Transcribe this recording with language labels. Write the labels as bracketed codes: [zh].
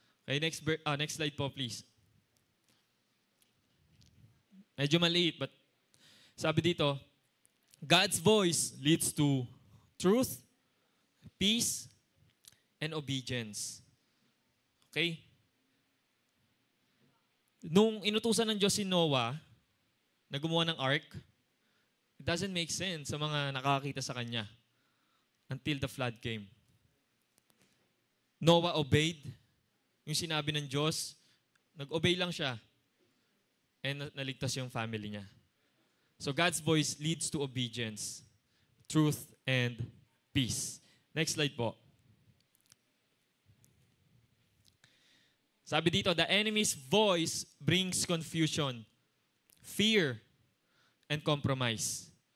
[en] Okay, next slide po, please. [tl] Medyo maliit, [en] but sabi dito, God's voice leads to truth, peace, and obedience. Okay? [tl] Nung inutusan ng Diyos si Noah na gumawa ng ark, [en] it doesn't make sense [tl] sa mga nakakita sa kanya until the flood came. Noah obeyed yung sinabi ng Diyos, nag-obey lang siya. And naligtas yung family niya. [en] So God's voice leads to obedience, truth, and peace. Next slide po. [tl] Sabi dito, [en] the enemy's voice brings confusion, fear, and compromise.